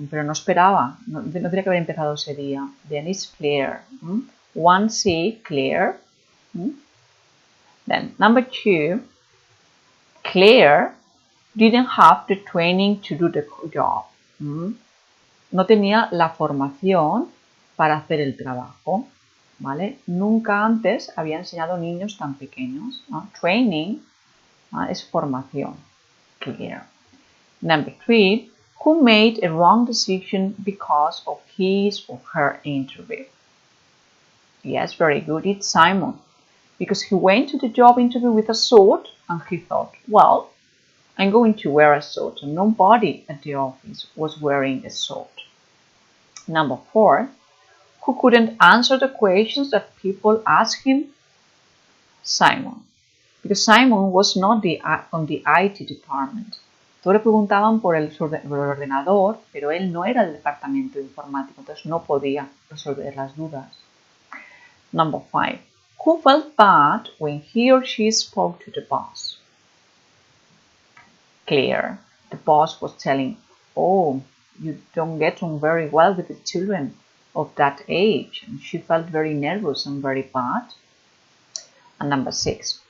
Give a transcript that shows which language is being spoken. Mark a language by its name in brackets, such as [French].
[Spanish] Pero no esperaba, no tenía que haber empezado ese día. [English] Then it's Claire. 1C, Claire. Then number 2, Claire didn't have the training to do the job. [Spanish] No tenía la formación para hacer el trabajo. ¿Vale? Nunca antes había enseñado niños tan pequeños. Training es formación. Clear. [English] Number 3, who made a wrong decision because of his or her interview? Yes, very good. It's Simon. Because he went to the job interview with a suit and he thought, well, I'm going to wear a suit. And nobody at the office was wearing a suit. Number 4, who couldn't answer the questions that people asked him? Simon. Because Simon was not from the IT department. [Spanish] Todos le preguntaban por el ordenador, pero él no era del departamento informático, entonces no podía resolver las dudas. [English] Number 5. Who felt bad when he or she spoke to the boss? Claire. The boss was telling, oh, you don't get on very well with the children of that age. And she felt very nervous and very bad. And number 6.